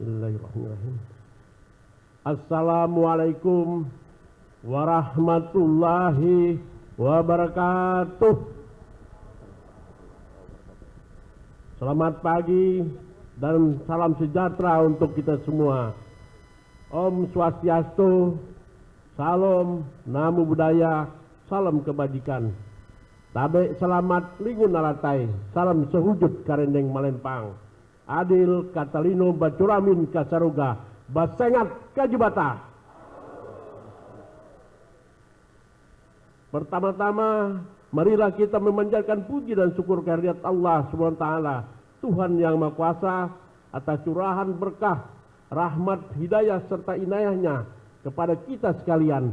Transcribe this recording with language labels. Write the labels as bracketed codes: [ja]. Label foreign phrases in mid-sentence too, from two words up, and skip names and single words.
[ar] بسم الله الرحمن الرحيم. السلام عليكم ورحمة الله وبركاته. [id] Selamat pagi dan salam sejahtera untuk kita semua. Om Swastiastu, Salam, Namo Buddhaya, salam kebajikan. [nij] Tabe selamat lingun naratai, salam sehujud karendeng malempang. [knx] Adil Katalino Bacuramin Kasaruga, Basengat Kajibata. [id] Pertama-tama, marilah kita memanjatkan puji dan syukur kehadirat Allah SWT, Tuhan yang Maha Kuasa, atas curahan berkah, rahmat, hidayah serta inayahnya kepada kita sekalian.